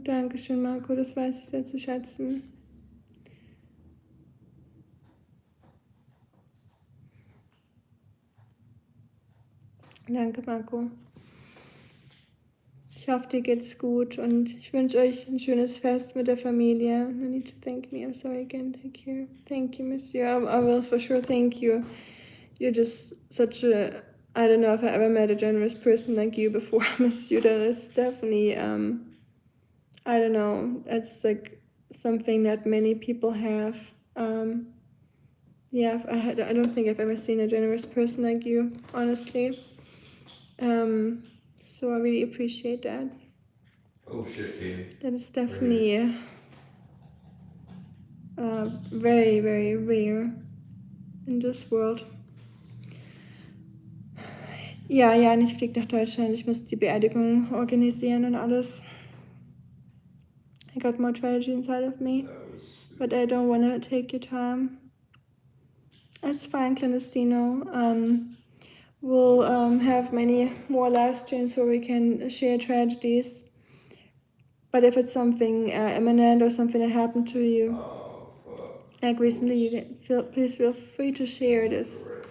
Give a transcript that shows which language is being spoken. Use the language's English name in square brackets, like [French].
[German] Dankeschön, Marco, das weiß ich sehr zu schätzen. Danke, Marco. Ich hoffe, dir geht's gut und ich wünsche euch ein schönes Fest mit der Familie. [English] No need to thank me. I'm sorry again. Thank you, Monsieur. I will for sure thank you. You're just such a, I don't know if I ever met a generous person like you before, Monsieur. That is definitely, I don't know, it's like something that many people have. Yeah, I don't think I've ever seen a generous person like you, honestly. So I really appreciate that. Oh shit, Katie. That is definitely very, very rare in this world. [German] Ja, Jan, ich fliege nach Deutschland. Ich muss die Beerdigung organisieren und alles. [English] I got more tragedy inside of me, but I don't want to take your time. It's fine, Clandestino. We'll have many more live streams where we can share tragedies. But if it's something imminent or something that happened to you, like recently, you can please feel free to share this.